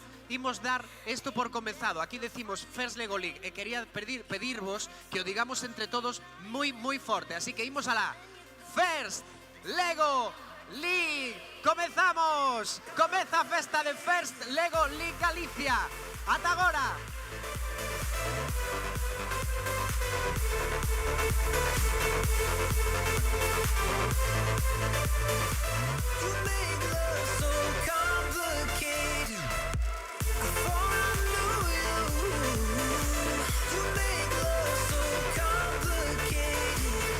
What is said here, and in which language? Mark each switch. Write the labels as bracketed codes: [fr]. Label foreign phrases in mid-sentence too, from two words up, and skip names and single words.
[gl] Imos dar isto por comezado. Aquí decimos First Lego League e quería pedirvos que o digamos entre todos moi forte. Así que imos alá. First Lego League. Comezamos. Comeza a festa de First Lego League Galicia. Ata agora. [en] You make love so complicated. Before I knew you, you make love so complicated.